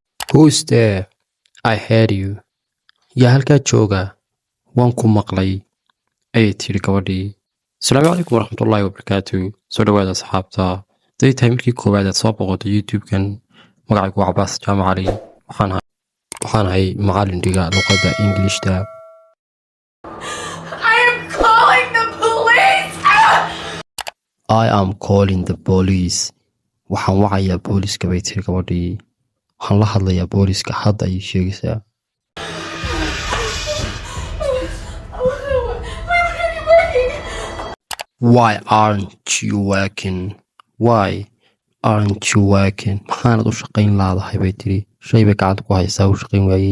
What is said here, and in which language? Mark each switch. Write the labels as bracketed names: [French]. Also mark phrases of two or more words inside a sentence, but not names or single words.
[English] Who's there? I heard you. [Somali] Yaa halkaa jooga waan ku maqlay ayay tiri gabadhii. [Arabic] السلام عليكم ورحمة الله وبركاته. [Somali] Soo dhawaada asxaabta. Haday tahay markii koowaad aad soo boqoto YouTube-kan, magacaygu waa Cabaas Jaamac Cali. Waxaan ahay macallin dhiga luqadda Ingiliishta. [English] I am calling the police. [Somali] Waxaan wacayaa booliska bay tiri gabadhii. Waxaan la hadlayaa booliska hadda ayay sheegaysaa. [English] Why aren't you working? Why aren't you working? [Somali] Maxaanad u shaqayn laadahay bay tiri. Shay bay gacanta ku haysaa u shaqayn waayey.